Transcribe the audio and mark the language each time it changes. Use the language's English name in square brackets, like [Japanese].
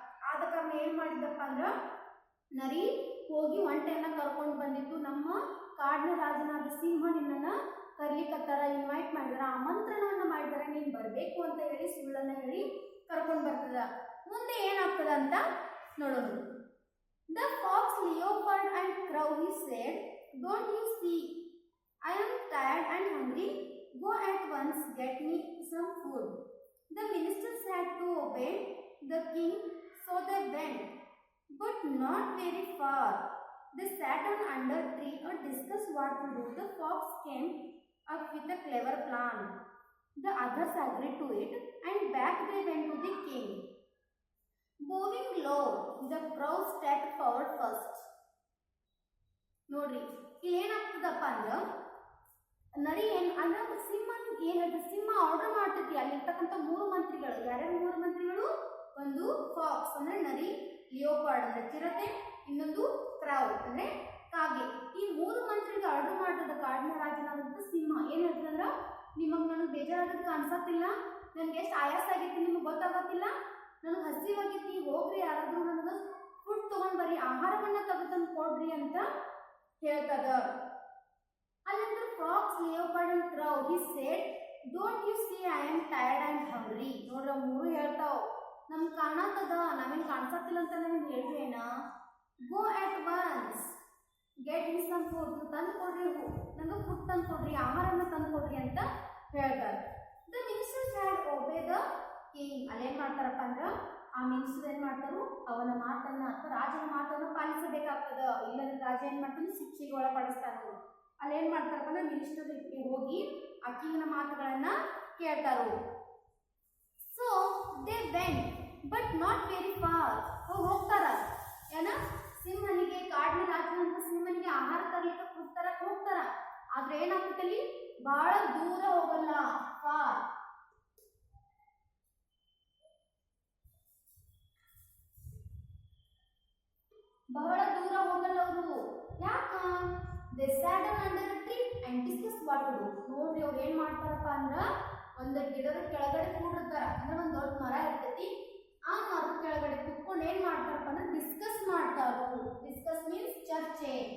[Kannada] ಆದ ಕಾರಣ ಏನ್ ಮಾಡಿದಪ್ಪ ಅಂದ್ರ ನರಿ ಹೋಗಿ ಒಂಟೆಯನ್ನ ಕರ್ಕೊಂಡು ಬಂದಿತ್ತು. ನಮ್ಮ ಕಾಡಿನ ರಾಜನಾದ ಸಿಂಹ ನಿನ್ನನ್ನ ಕರ್ಲಿಕ್ಕತ್ತಾರ, ಇನ್ವೈಟ್ ಮಾಡಿದಾರ, ಆಮಂತ್ರಣವನ್ನ ಮಾಡಿದಾರ, ನೀನ್ ಬರ್ಬೇಕು ಅಂತ ಹೇಳಿ ಸುಳ್ಳನ್ನ ಹೇಳಿ ಕರ್ಕೊಂಡು ಬರ್ತದ. ಮುಂದೆ ಏನಾಗ್ತದ ಅಂತ ನೋಡೋಣ. [English] The fox, leopard and crow, he said, don't you see, I am tired and hungry. Go at once, get me some food. The ministers had to obey the king, so they went, but not very far. They sat on under a tree and discussed what to do. The fox came up with a clever plan. The others agreed to it, and back they went to the king. Bowing low, the crow stepped forward first. [Kannada] ನೋಡ್ರಿ, ಇಲ್ಲಿ ಏನಾಗ್ತದಪ್ಪ ಅಂದ್ರೆ ನರಿ ಅಂದ್ರೆ ಸಿಂಹನಿಗೆ ಏನಾಯ್ತು, ಸಿಂಹ order ಮಾಡ್ತೈತಿ ಅಲ್ಲಿರ್ತಕ್ಕಂಥ ಮೂರು ಮಂತ್ರಿಗಳು. ಯಾರ್ಯಾರು ಮೂರು ಮಂತ್ರಿಗಳು? ಒಂದು ಫಾಕ್ಸ್ ಅಂದ್ರೆ ನರಿ, ಲಿಯೋಪಾರ್ಡ್ ಅಂದ್ರೆ ಚಿರತೆ, ಇನ್ನೊಂದು ಕ್ರೌ ಅಂದ್ರೆ ಕಾಗೆ. ಈ ಮೂರು ಮಂತ್ರಿಗೆ ಆರ್ಡರ್ ಮಾಡ್ತದ ಕಾಡಿನ ರಾಜನಾದಂತ ಸಿಂಹ. ಏನ್ ಹೇಳ್ತಂದ್ರ, ನಿಮಗ್ ನನಗೆ ಬೇಜಾರಾಗಕ್ಕೆ ಅನ್ಸತ್ತಿಲ್ಲ, ನನ್ಗೆ ಎಷ್ಟು ಆಯಾಸ ಆಗೈತಿ ನಿಮಗೆ ಗೊತ್ತಾಗತ್ತಿಲ್ಲ, ನನಗೆ ಹಸಿವಾಗೈತಿ, ಹೋಗ್ರಿ ಯಾರಾದ್ರೂ ನನಗೆ ಫುಡ್ ತಗೊಂಡ್ ಬರ್ರಿ, ಆಹಾರವನ್ನ ತೆಗೆದುಕೊಂಡು ಕೊಡ್ರಿ ಅಂತ ಹೇಳ್ತದ. ಅಲ್ಲಂದ್ರೆ [English] Fox, leopard and crow, he said, don't you see I am tired and hungry. [Kannada] ನೋಡ್ರ, ಮೂರು ಹೇಳ್ತಾವ, ನಮ್ಗೆ ಕಾಣತದ, ನಾವೇನು ಕಾಣಿಸತ್ತಿಲ್ಲ ಅಂತ ನಾನು ಹೇಳ್ಬೇನ. [English] go at once, get me some food, [Kannada] ತಂದು ಕೊಡ್ರಿ, ನಂಗೆ ಫುಡ್ ತಂದು ಕೊಡ್ರಿ, ಆಹಾರನ ತಂದು ಕೊಡ್ರಿ ಅಂತ ಹೇಳ್ತಾರೆ. [English] The ministers had obey the king. [Kannada] ಅಲ್ಲೇನ್ ಮಾಡ್ತಾರಪ್ಪ ಅಂದ್ರೆ ಆ ಮಿನಿಸ್ಟರ್ ಏನ್ ಮಾಡ್ತಾರು, ಅವನ ಮಾತನ್ನ ಅಥವಾ ರಾಜನ ಮಾತನ್ನ ಪಾಲಿಸಬೇಕಾಗ್ತದ. ಇಲ್ಲದ್ರೆ ರಾಜ ಏನ್ ಮಾಡ್ತಾನೆ, ಶಿಕ್ಷೆಗೆ ಒಳಪಡಿಸ್ತಾನು. ಅಲ್ಲೇನ್ ಮಾಡ್ತಾರಪ್ಪ ಅಂದ್ರೆ ಮಿನಿಸ್ಟರ್ಗೆ ಹೋಗಿ ಆ ಕಿಂಗ್ನ ಮಾತುಗಳನ್ನ ಕೇಳ್ತಾರು. [English] So they went but not very far. [Kannada] ಹೋಗ್ತಾರ ಏನ, ಸಿಂಹನಿಗೆ, ಕಾಡಿನ ರಾಜನಂತ ಸಿಂಹನಿಗೆ ಆಹಾರ ತರಲಿಕ್ಕೆ ಫುಡ್ ತರಕ್ ಹೋಗ್ತಾರ. ಆದ್ರೆ ಏನಾಗ್ತಲ್ಲಿ, ಬಹಳ ದೂರ ಹೋಗಲ್ಲ, ಫಾರ್. ಬಹಳ ದೂರ ಹೋಗಲ್ಲ ಅವರು. ಯಾಕ? [English] they sat down under a tree and discussed what to do. [Kannada] ನೋಡ್ರಿ, ಅವ್ರು ಏನ್ ಮಾಡ್ತಾರಪ್ಪ ಅಂದ್ರ ಒಂದು ಗಿಡದ ಕೆಳಗಡೆ ಕೂಡಿರ್ತಾರ. ಅಂದ್ರೆ ಒಂದ್ ದೊಡ್ಡ ಮರ ಇರ್ತೈತಿ, ಆ ಮರದ ಕೆಳಗಡೆ ಕುತ್ಕೊಂಡು ಏನ್ ಮಾಡ್ತಾರಪ್ಪ ಅಂದ್ರೆ ಡಿಸ್ಕಸ್ ಮಾಡ್ತಾರು. ಡಿಸ್ಕಸ್ ಮೀನ್ಸ್ ಚರ್ಚೆ.